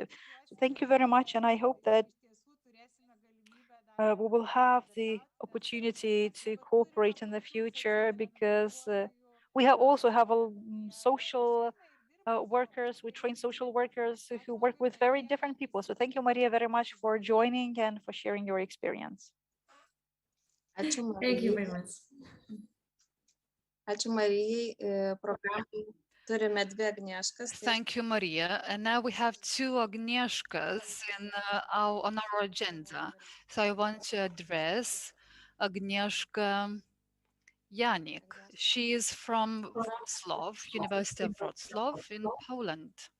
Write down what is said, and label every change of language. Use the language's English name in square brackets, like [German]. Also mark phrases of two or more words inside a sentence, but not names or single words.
[English] So thank you very much, and I hope that we will have the opportunity to cooperate in the future, because we also have social workers. We train social workers who work with very different people. So thank you, Maria, very much for joining and for sharing your experience. Thank you very much. [Lithuanian] Ačiū Marijai. Programai turime dvi Agnieškas. [English] Thank you, Maria. And now we have two Agnieszkas on our agenda. So I want to address Agnieszka Janik. She is from Wrocław, University of Wrocław in Poland.